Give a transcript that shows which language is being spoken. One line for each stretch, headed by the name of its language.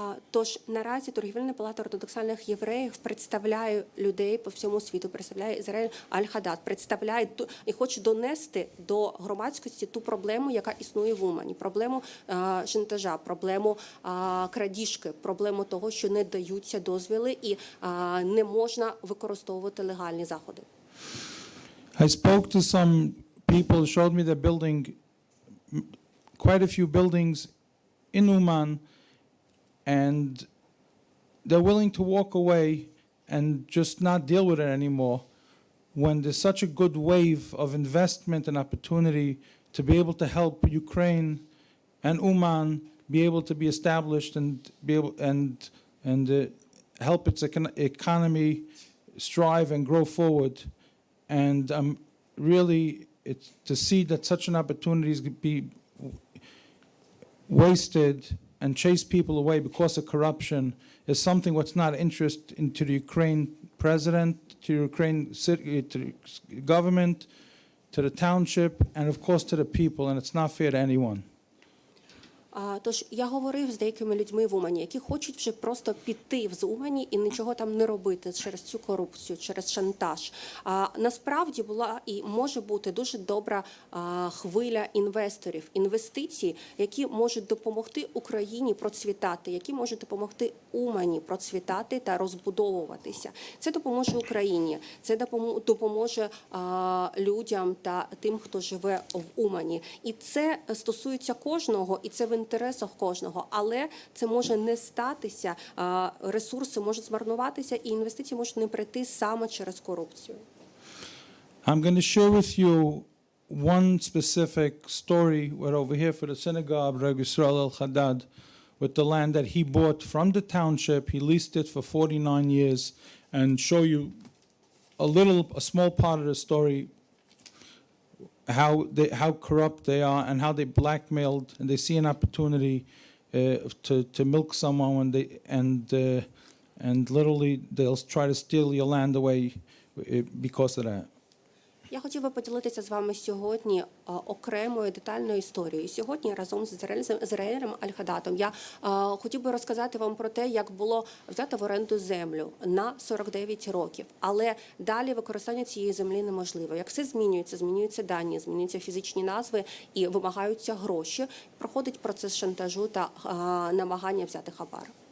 Ukrainian: Тож наразі Торговельна палата ортодоксальних євреїв представляє людей по всьому світу, представляє Ізраїль Аль-Хадад, представляє і хоче донести до громадськості ту проблему, яка існує в Умані, проблему шантажа, проблему крадіжки, проблему того, що не даються дозвіли і не можна використовувати легальні заходи.
English: I spoke to some people, showed me they're building quite a few buildings in Uman, and they're willing to walk away and just not deal with it anymore when there's such a good wave of investment and opportunity to be able to help Ukraine and Uman be able to be established and be able and help its economy strive and grow forward. And really, it's to see that such an opportunity is be wasted and chase people away because of corruption is something what's not interest into the Ukraine president, to the Ukraine city, to the government, to the township, and of course to the people, and it's not fair to anyone.
Ukrainian: Тож я говорив з деякими людьми в Умані, які хочуть вже просто піти з Умані і нічого там не робити через цю корупцію, через шантаж. Насправді була і може бути дуже добра хвиля інвесторів, інвестицій, які можуть допомогти Україні процвітати, які можуть допомогти Умані процвітати та розбудовуватися. Це допоможе Україні, це допоможе людям та тим, хто живе в Умані. І це стосується кожного, і це в інтересі інтересах кожного, але це може не статися, ресурси можуть змарнуватися і інвестиції можуть не прийти саме через корупцію.
English: I'm going to share with you one specific story where over here for the synagogue, Rabbi Yisrael al-Haddad, with the land that he bought from the township, he leased it for 49 years, and show you a small part of the story, how corrupt they are and how they blackmailed, and they see an opportunity to milk someone when and literally they'll try to steal your land away because of that.
Ukrainian: Я хотів би поділитися з вами сьогодні окремою детальною історією. Сьогодні разом з Ізраїлем Аль-Хадатом я хотів би розказати вам про те, як було взято в оренду землю на 49 років. Але далі використання цієї землі неможливо. Як все змінюється, змінюються дані, змінюються фізичні назви і вимагаються гроші, проходить процес шантажу та намагання взяти хабар.